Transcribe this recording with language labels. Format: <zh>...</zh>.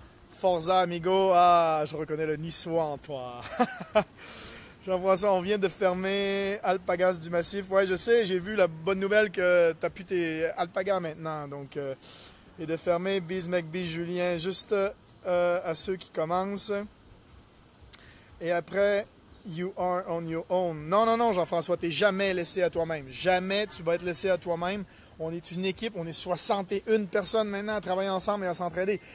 <fr>Forza, amigo. Ah, je reconnais le niçois en toi. Jean-François, on vient de fermer Alpagas du Massif. Ouais, je sais, j'ai vu la bonne nouvelle que tu as pu tes Alpagas maintenant. Donc, et de fermer Biz McBee Julien, juste à ceux qui commencent. Et après,</fr> <en>you are on your own.</en> <fr>Non, non, non, Jean-François, tu n'es jamais laissé à toi-même. Jamais tu vas être laissé à toi-même. On est une équipe, on est 61 personnes maintenant à travailler ensemble et à s'entraider.</fr>